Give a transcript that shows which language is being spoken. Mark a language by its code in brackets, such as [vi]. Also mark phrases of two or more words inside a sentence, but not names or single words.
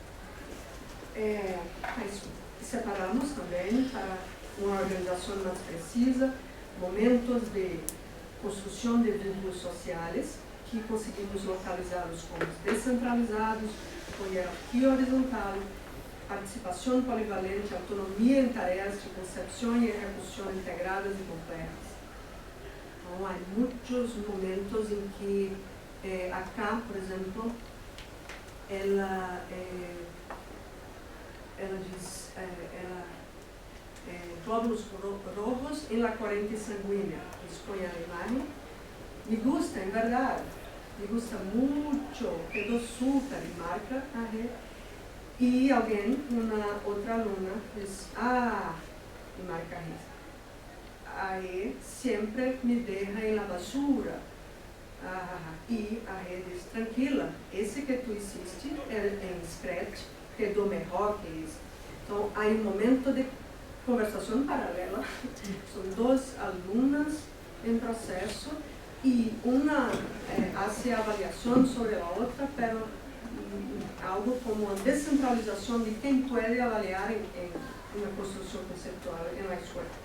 [pt] Mas separamos também para uma organização mais precisa, momentos de construção de vínculos sociais, que conseguimos localizá-los como descentralizados, com hierarquia horizontal, participação polivalente, autonomia em tarefas de concepção e execução integradas e completas. Então, há muitos momentos em que, acá, por exemplo, ela diz, [es] glóbulos rojos [pt] em la corrente sanguínea, expõe a imagem. [es] Me gusta, [pt] em verdade, [es] me gusta [pt] muito, quedou super e marca a rede. E alguém, uma outra aluna, diz, e marca a rede. Aí sempre me deixa em [es] la basura. [pt] E a rede diz, tranquila, esse que [es] tu hiciste [pt] em Scratch quedou melhor que esse. Então, há um momento de conversação paralela. São duas alunas em processo e uma faz a avaliação sobre a outra, pero algo como a descentralização de quem pode avaliar em uma construção conceptual na escola.